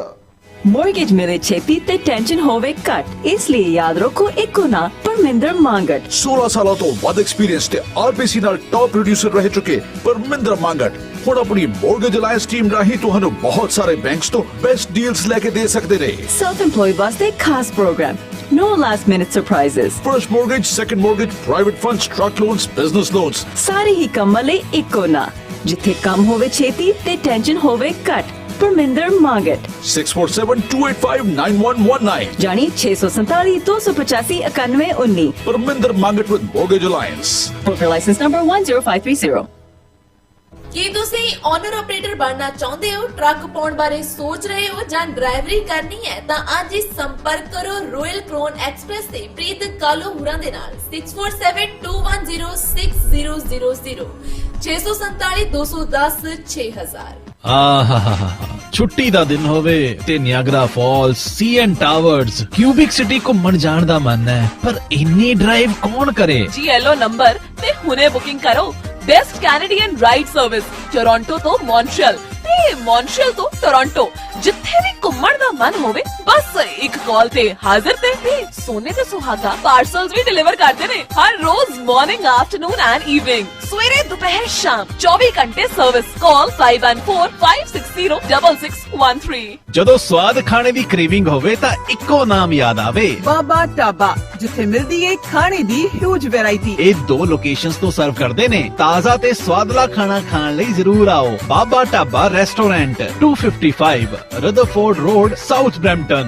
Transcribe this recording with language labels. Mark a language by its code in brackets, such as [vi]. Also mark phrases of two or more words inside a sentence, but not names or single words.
[pa] ਮੋਰਗੇਜ ਮਿਲੇ ਛੇਤੀ ਤੇ ਟੈਨਸ਼ਨ ਹੋਵੇ ਘੱਟ, ਇਸ ਲਈ ਯਾਦ ਰੱਖੋ ਇੱਕੋ ਨਾ ਪਰਮਿੰਦਰ ਮੰਗਟ। 16 ਸਾਲਾਂ ਤੋਂ ਵੱਧ ਐਕਸਪੀਰੀਅੰਸ ਤੇ ਆਰਬੀਸੀ ਨਾਲ [en] top producer [pa] ਰਹਿ ਚੁੱਕੇ ਪਰਮਿੰਦਰ ਮੰਗਟ ਹੁਣ ਆਪਣੀ ਮੋਰਗੇਜ ਅਲਾਈਅੰਸ ਟੀਮ ਰਾਹੀਂ ਤੁਹਾਨੂੰ ਬਹੁਤ ਸਾਰੇ ਬੈਂਕਸ ਤੋਂ [en] best deals [pa] ਲੈ ਕੇ ਦੇ ਸਕਦੇ ਨੇ। [en] self employed [pa] ਵਾਸਤੇ ਖਾਸ ਪ੍ਰੋਗਰਾਮ, [en] no last minute surprises, first mortgage, second mortgage, private funds, truck loans, business loans, [pa] ਸਾਰੇ ਹੀ ਕੰਮਾਂ ਲਈ ਇੱਕੋ ਨਾ, ਜਿੱਥੇ ਕੰਮ ਹੋਵੇ ਛੇਤੀ ਤੇ ਟੈਨਸ਼ਨ ਹੋਵੇ ਘੱਟ। ਪਰਮਿੰਦਰ ਮੰਗਟ 6472859119 ਜਾਨੀ 647 285 9119। [en] ਪਰਮਿੰਦਰ ਮੰਗਟ with mortgage alliance, broker license number 10530। [pa] ਕੀ ਤੁਸੀਂ [en] owner operator [pa] ਬਣਨਾ ਚਾਹੁੰਦੇ ਹੋ, ਟਰੱਕ ਪਾਉਣ ਬਾਰੇ ਸੋਚ ਰਹੇ ਹੋ ਜਾਂ ਡਰਾਈਵਰੀ ਕਰਨੀ ਹੈ ਤਾਂ ਅੱਜ ਹੀ ਸੰਪਰਕ ਕਰੋ ਰੋਇਲ ਕ੍ਰੋਨ ਐਕਸਪ੍ਰੈਸ ਤੇ ਪ੍ਰੀਤ ਕਾਲੋ ਹੁਰਾਂ ਦੇ ਨਾਲ 6472106000 647 210 6000। ਛੁੱਟੀ ਦਾ ਦਿਨ ਹੋਵੇ ਤੇ ਨਿਆਗਰਾ ਫਾਲਸ, ਸੀਐਨ ਟਾਵਰਸ, ਕਿਊਬਿਕ ਸਿਟੀ ਘੁੰਮਣ ਜਾਣ ਦਾ ਮਨ ਹੈ, ਪਰ ਇੰਨੀ ਡਰਾਈਵ ਕੌਣ ਕਰੇ? ਜੀ ਐਲੋ ਨੰਬਰ ਤੇ ਹੁਣੇ ਬੁਕਿੰਗ ਕਰੋ। ਬੈਸਟ ਕੈਨੇਡੀਅਨ ਰਾਈਡ ਸਰਵਿਸ ਟੋਰਾਂਟੋ ਤੋ ਮੌਂਟਰੀਅਲ ਤੇ ਮੌਂਟਰੀਅਲ ਤੋ ਟੋਰਾਂਟੋ, ਜਿਥੇ ਭੀ ਘੁੰਮਣ ਦਾ ਮਨ ਹੋਵੇ ਬਸ ਏਕ ਕਾਲ ਤੇ ਹਾਜ਼ਰ ਤੇ ਸੋਨੇ ਤੇ ਸੁਹਾਗਾ ਪਾਰਸਲਸ ਭੀ ਡਿਲੀਵਰ ਕਰਤੇ ਨੇ ਹਰ ਰੋਜ਼ [en] morning, afternoon and evening, [pa] ਸਵੇਰੇ ਦੋਪਹਰ ਸ਼ਾਮ 24 ਘੰਟੇ ਸਰਵਿਸ। कॉल 5145606613। ਜਦੋਂ ਸਵਾਦ ਖਾਣੇ ਦੀ ਕ੍ਰੇਵਿੰਗ ਹੋਵੇ ਤਾਂ ਇੱਕੋ ਨਾਮ ਯਾਦ ਆਵੇ, ਬਾਬਾ ਢਾਬਾ, ਜਿੱਥੇ ਮਿਲਦੀ ਏ ਖਾਣੇ ਦੀ [en] huge variety. [pa] ਇਹ 2 ਲੋਕੇਸ਼ਨਸ ਤੋਂ ਸਰਵ ਕਰਦੇ ਨੇ। ਤਾਜ਼ਾ ਤੇ ਸਵਾਦਲਾ ਖਾਣਾ ਖਾਣ ਲਈ ਜ਼ਰੂਰ ਆਓ। ਬਾਬਾ ਢਾਬਾ ਰੈਸਟੋਰੈਂਟ 255 ਰਦਰਫੋਰਡ ਰੋਡ, ਸਾਊਥ ਬਰੈਂਪਟਨ।